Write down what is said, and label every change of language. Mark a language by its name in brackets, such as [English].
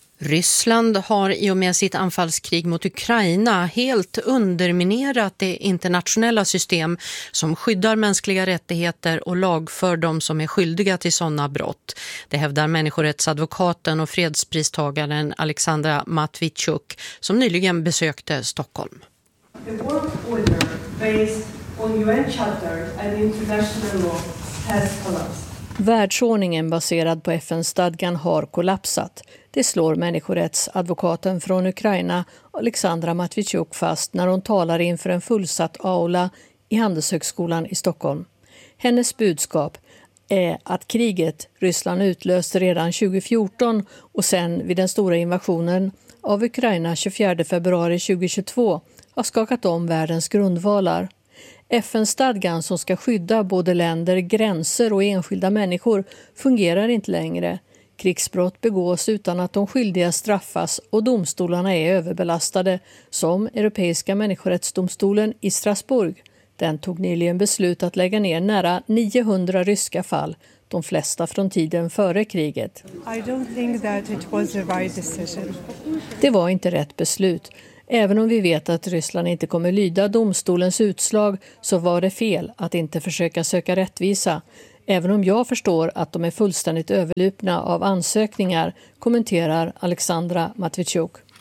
[Swedish] Ryssland har i och med sitt anfallskrig mot Ukraina helt underminerat det internationella system som skyddar mänskliga rättigheter och lagför de som är skyldiga till sådana brott. Det hävdar människorättsadvokaten och fredspristagaren Alexandra Matvichuk som nyligen besökte Stockholm. [English] The world order based on UN charter and international law has collapsed. [Swedish] Världsordningen baserad på FN-stadgan har kollapsat. Det slår människorättsadvokaten från Ukraina, Alexandra Matvichuk, fast när hon talar inför en fullsatt aula i Handelshögskolan i Stockholm. Hennes budskap är att kriget Ryssland utlöste redan 2014 och sen vid den stora invasionen av Ukraina 24 februari 2022 har skakat om världens grundvalar. FN-stadgan som ska skydda både länder, gränser och enskilda människor fungerar inte längre. Krigsbrott begås utan att de skyldiga straffas och domstolarna är överbelastade, som Europeiska människorättsdomstolen i Strasbourg, Den tog nyligen beslut att lägga ner nära 900 ryska fall, de flesta från tiden före kriget. [English] I don't think that it was the right decision. [Swedish] Det var inte rätt beslut. Även om vi vet att Ryssland inte kommer lyda domstolens utslag, så var det fel att inte försöka söka rättvisa. Även om jag förstår att de är fullständigt överlupna av ansökningar, kommenterar Alexandra Matvichuk.